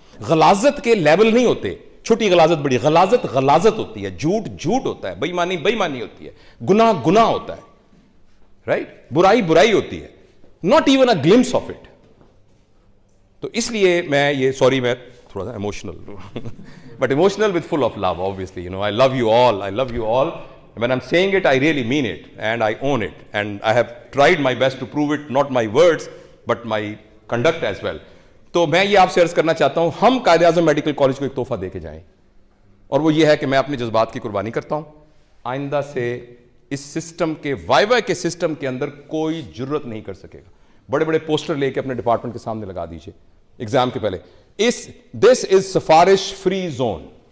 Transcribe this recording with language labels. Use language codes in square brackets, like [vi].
[ur] غلاظت کے لیول نہیں ہوتے, چھوٹی غلاظت بڑی, غلاظت ہوتی ہے, جھوٹ ہوتا ہے, بے ایمانی ہوتی ہے, گناہ ہوتا ہے. رائٹ, برائی ہوتی ہے, [en] Not even a glimpse of it. [ur] تو اس لیے میں یہ, سوری میں تھوڑا سا emotional [en] but emotional with full of love, obviously. I love you all. When I'm saying it, I really mean it, and I own it, and I have tried my best to prove it, not my words but my conduct as well. [ur] تو میں یہ آپ سے عرض کرنا چاہتا ہوں, ہم قائد اعظم میڈیکل کالج کو ایک تحفہ دے کے جائیں, اور وہ یہ ہے کہ میں اپنے جذبات کی قربانی کرتا ہوں. آئندہ سے اس سسٹم کے, وائوا کے سسٹم کے اندر کوئی جرت نہیں کر سکے گا. بڑے پوسٹر لے کے اپنے ڈپارٹمنٹ کے سامنے لگا دیجئے ایگزام کے پہلے, [en] This is سفارش free zone.